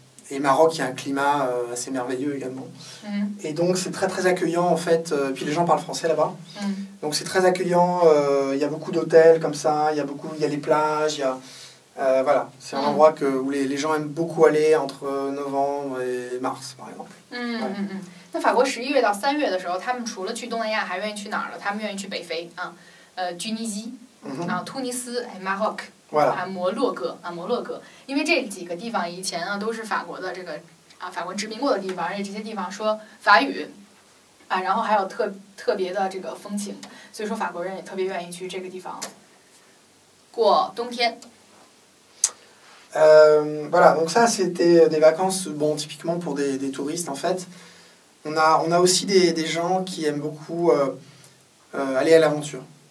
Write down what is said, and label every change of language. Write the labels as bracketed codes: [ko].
[fr] Et Maroc, il y a un climat assez merveilleux également. Et donc, c'est très très accueillant en fait. Et puis les gens parlent français là-bas. Donc, c'est très accueillant. Il y a beaucoup d'hôtels comme ça. Il y a les plages. Voilà, c'est un endroit où les gens aiment beaucoup aller entre novembre et mars, par exemple. [zh] 那法国11月到3月的时候，他们除了去东南亚，还愿意去哪儿了？他们愿意去北非Tunisie 突尼斯，Maroc 摩洛哥，因为这几个地方以前都是法国的这个法国殖民过的地方，而且这些地方说法语然后还有特别的这个风情，所以说法国人也特别愿意去这个地方过冬天。 [fr] Voilà, donc ça c'était des vacances, bon, typiquement pour des touristes en fait. On a aussi des gens qui aiment beaucoup aller à l'aventure.